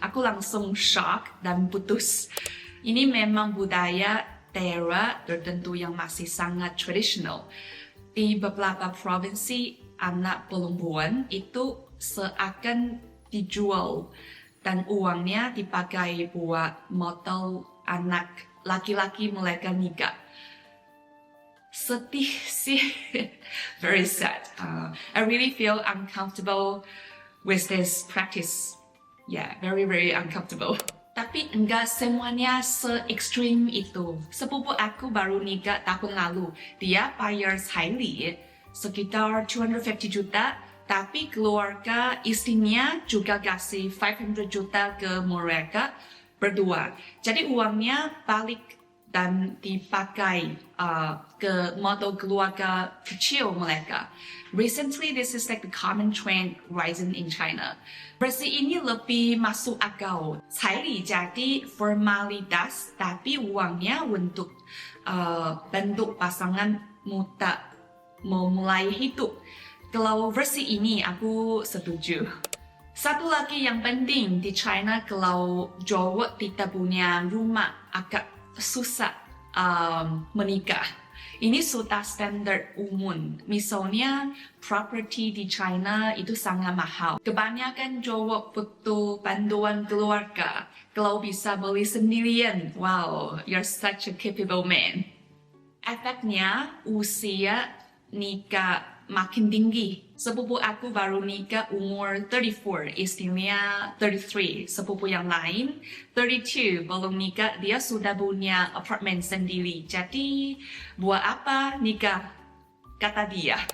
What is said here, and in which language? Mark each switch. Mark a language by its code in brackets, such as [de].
[id] Aku langsung shock dan putus. Ini memang budaya daerah tertentu yang masih sangat tradisional. Di beberapa provinsi, anak perempuan itu seakan dijual dan uangnya dipakai buat modal anak laki-laki mereka nikah. Sedih sih, [en] very sad. I really feel uncomfortable with this practice. Yeah, very uncomfortable. [id] Tapi enggak semuanya se-ekstrim itu. Sepupu aku baru nikah tahun lalu. Dia bayar caili sekitar 250 juta, tapi keluarga istrinya juga kasih 500 juta ke mereka berdua. Jadi uangnya balik dan dipakai ke model keluarga kecil mereka. [en] Recently, this is like the common trend rising in China. [id] Versi ini lebih masuk akal. Caili jadi formalitas, tapi uangnya untuk bentuk pasangan muda memulai hidup. Kalau versi ini aku setuju. Satu lagi yang penting di China, kalau cowok tidak punya rumah agak susah menikah. Ini sudah standar umum. Misalnya, properti di China itu sangat mahal. Kebanyakan cowok butuh bantuan keluarga. Kalau bisa beli sendirian, [en] wow, you're such a capable man. [id] Efeknya, usia nikah makin tinggi. Sepupu aku baru nikah umur 34, istrinya 33. Sepupu yang lain 32, belum nikah, dia sudah punya apartemen sendiri. Jadi, buat apa nikah? Kata dia.